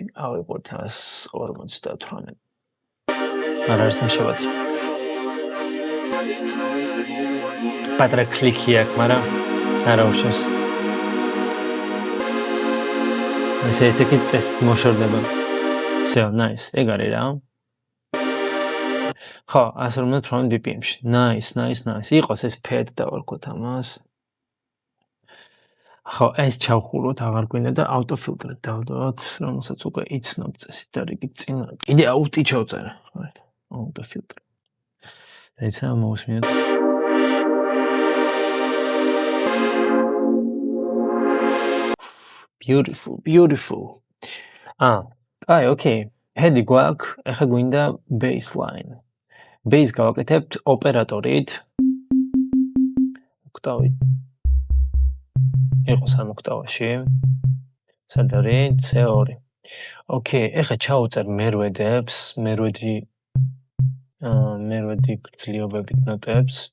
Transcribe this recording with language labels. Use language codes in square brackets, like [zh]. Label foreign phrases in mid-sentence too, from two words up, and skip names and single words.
[ka] ავიღოთ 158. არ არის სამშაბათი. პატრა კლიკი აქვს, მაგრამ არა უშავს. ესე ეთიკით წესით მოშორდება. [en] So nice. [ka] ეგ არის რა. ხო, 158 BPM-ში. Nice. იყოს ეს pad დავარქვათ ამას. ხო, ეს ჩავხუროთ, აღარ გვინდა და auto-filter-ით დავდოთ, რომელსაც უკვე იცნობ წესით და რიგით წინა. კიდე auto ჩავწერე. Auto-filter. ეცა მოვისმინოთ. [en] Beautiful. [ka] აი, okay. Head-ი გვაქვს, ახლა გვინდა baseline. Bass გავაკეთებთ ოპერატორით. ოქტავით. იყოს ამ ოქტავაში. სად არის? C2. Okay, ახლა ჩავუწერ მერვედებს, მერვედი გრძლიობებით ნოტებს.